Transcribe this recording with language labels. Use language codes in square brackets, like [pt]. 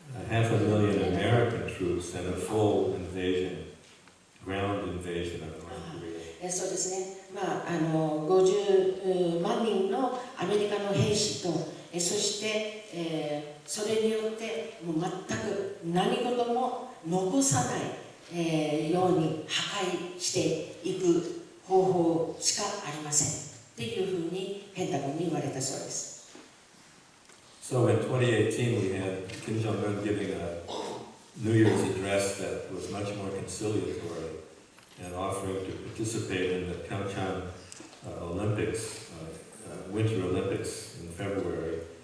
[en] half a million American troops and a full invasion, ground invasion of North Korea. [ja] そうですね、50万人のアメリカの兵士と、そして、それによってもう全く何事も残さないように破壊していく方法しかありませんっていうふうにペンタゴンに言われたそうです。 [en] So in 2018 we had Kim Jong-un giving a New Year's address that was much more conciliatory and offering to participate in the Pyeongchang Olympics, Winter Olympics in February.